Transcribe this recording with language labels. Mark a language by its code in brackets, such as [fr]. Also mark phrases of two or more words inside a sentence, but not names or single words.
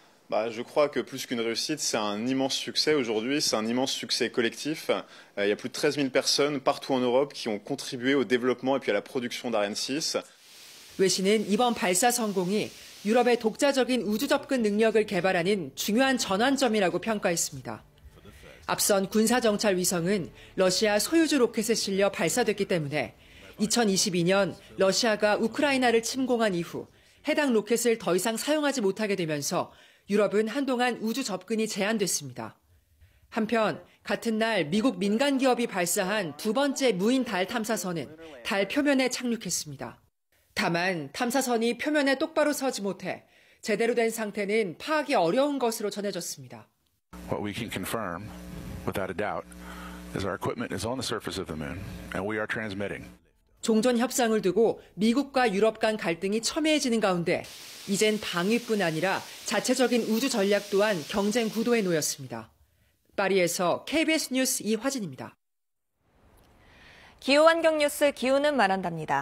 [fr] Je crois que plus qu'une réussite, c'est un immense succès aujourd'hui, c'est un immense succès collectif. Il y a plus de 13 000 personnes partout en Europe qui ont contribué au développement et puis à la production d'Ariane 6. [ko] 외신은 이번 발사 성공이 유럽의 독자적인 우주 접근 능력을 개발하는 중요한 전환점이라고 평가했습니다. 앞선 군사정찰 위성은 러시아 소유주 로켓에 실려 발사됐기 때문에 2022년 러시아가 우크라이나를 침공한 이후 해당 로켓을 더 이상 사용하지 못하게 되면서 유럽은 한동안 우주 접근이 제한됐습니다. 한편 같은 날 미국 민간 기업이 발사한 두 번째 무인 달 탐사선은 달 표면에 착륙했습니다. 다만 탐사선이 표면에 똑바로 서지 못해 제대로 된 상태는 파악이 어려운 것으로 전해졌습니다. [en] What we can confirm, without a doubt, is our equipment is on the surface of the moon and we are transmitting. [ko] 종전 협상을 두고 미국과 유럽 간 갈등이 첨예해지는 가운데 이젠 방위뿐 아니라 자체적인 우주 전략 또한 경쟁 구도에 놓였습니다. 파리에서 KBS 뉴스 이화진입니다. 기후환경 뉴스 기후는 말한답니다.